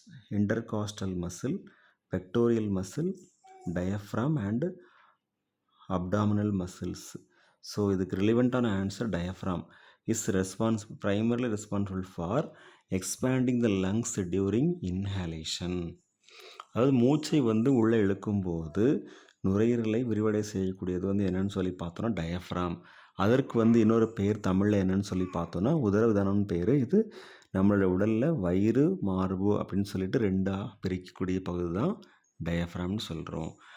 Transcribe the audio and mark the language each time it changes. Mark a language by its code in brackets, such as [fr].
[en] Intercostal muscle, pectoral muscle, diaphragm and abdominal muscles. So [ta] இதுக்கு ரிலிவெண்ட்டான [en] Answer diaphragm is primarily responsible for expanding the lungs during inhalation. [ta] அதாவது மூச்சை உள்ளே இழுக்கும்போது நுரையீரலை விரிவடை செய்யக்கூடியது என்னன்னு சொல்லி பார்த்தோன்னா டயஃப்ராம். அதற்கு இன்னொரு பேர் தமிழில் என்னன்னு சொல்லி பார்த்தோன்னா உதரவிதானம்னு பேர். இது நம்மளோட உடலில் வயிறு, மார்பு அப்படின்னு சொல்லிட்டு ரெண்டாக பிரிக்கக்கூடிய பகுதி தான் டயஃப்ராம்னு சொல்கிறோம்.